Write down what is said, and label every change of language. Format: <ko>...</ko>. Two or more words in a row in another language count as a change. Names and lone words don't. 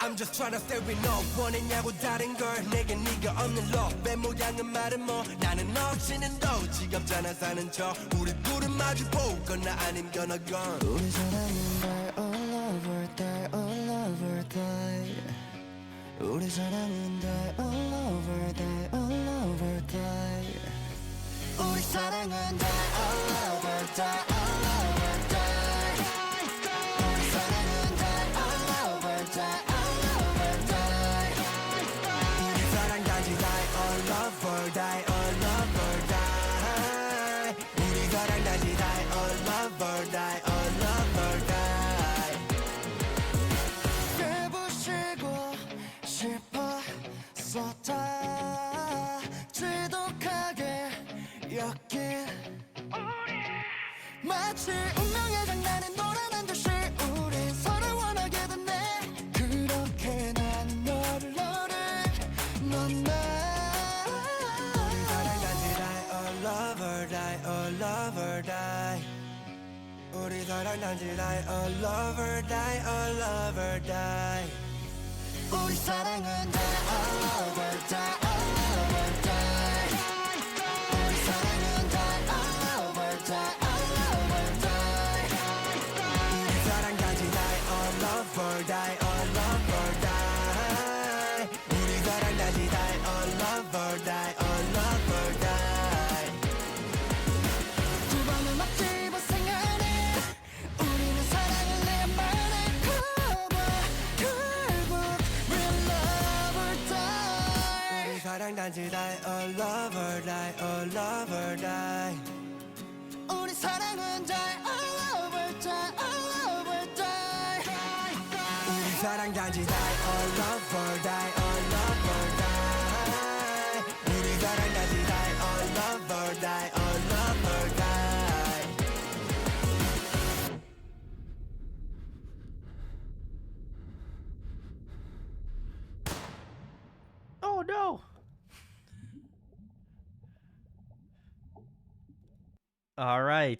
<en>Tryna stay with no</en> <ko>원했냐고 다른 걸 내게 네가 없는 love 내 모양은 말은 뭐 나는 없이는 더 지겹잖아 사는 척 우리 둘은 마주 보거나 아님</ko> <en>gonna gone</en> <ko>우리 사랑은</ko> <en>die all over die all over die</en> <ko>우리 사랑은</ko> <en>die all over die all over die</en> <ko>우리 사랑은</ko> <en>die all over die all over die</en> <ko>우리 사랑은</ko> <en>die all over die all over die</en> <ko>우리 사랑 단지</ko> <en>die all over die all over die</en> <ko>우리 사랑 단지</ko> <en>die all over die all over die</en> <ko>깨부시고 싶어서 다 지독하게 엮인 마치 운명의 장난에 놀아난 듯이 우린 서로 원하게 됐네 그렇게 난 너를 넌나 우리 사랑 단지</ko> <en>die all over die all over die</en> <ko>우리 사랑 단지</ko> <en>die all over die all over die</en> <ko>우리 사랑은</ko> <en>die all over die all over die</en> <ko>우리 사랑은</ko> <en>die all over die all over die</en> <ko>우리 사랑 단지</ko> <en>die all over die all over die</en> <ko>우리 사랑 단지</ko> <en>die all over die all over die</en> <ko>두 번을 막집어 생각해 우리는 사랑을 내 말에 커버 결국</ko> <en>we'll never die</en> <ko>우리 사랑 단지</ko> <en>die all over die all over die</en> <ko>우리 사랑은</ko> <en>die all over die all over die</en> <ko>우리 사랑 단지</ko> <en>die all over die all over die</en> <ko>우리 사랑 단지</ko> <en>die all over die all over die Oh no. All right.</en>